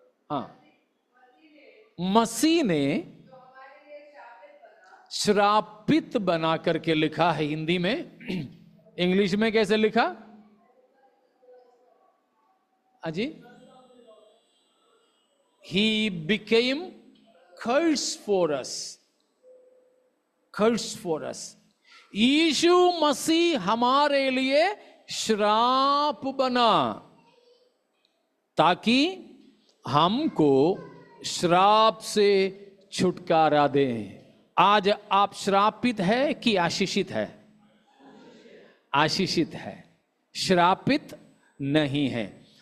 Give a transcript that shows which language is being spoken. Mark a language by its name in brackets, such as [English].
[Hindi] हाँ, मसीह ने श्रापित बना करके लिखा है हिंदी में। इंग्लिश में कैसे लिखा? [English] अजी, He became curse for us। curse for us। [Hindi] यीशु मसीह हमारे लिए श्राप बना ताकि हमको श्राप से छुटकारा दे। आज आप श्रापित है कि आशीषित है? आशीषित है, श्रापित नहीं है।